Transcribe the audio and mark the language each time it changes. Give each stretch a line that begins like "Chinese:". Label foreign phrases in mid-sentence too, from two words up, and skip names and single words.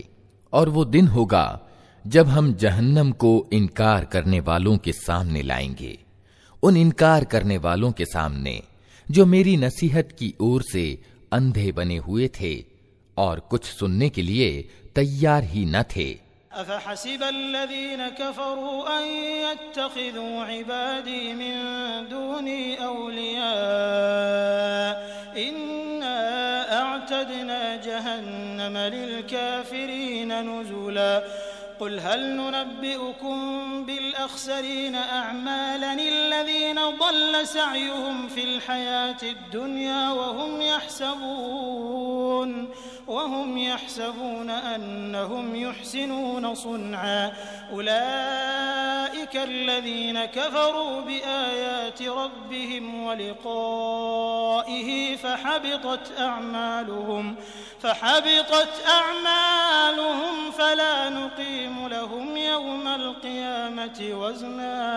Hindi: और वो दिन होगा जब हम जहन्नम को इनकार करने वालों के सामने लाएंगे, उन इनकार करने वालों के सामने जो मेरी नसीहत की ओर से अंधे बने हुए थे और कुछ सुनने के लिए तैयार ही न थे।
Arabic: أفحسب الذين كفروا أن يتخذوا عبادي من دوني أولياء إنا أعتدنا جهنم للكافرين نزلا قل هل ننبئكم بالأخسرين أعمالا الذين ضل سعيهم في الحياة الدنيا وهم يحسبون أنهم يحسنون صنعا أولئك الذين كفروا بآيات ربهم ولقائه فحبطت أعمالهم فلا نقيم لهم يوم القيامة وزنا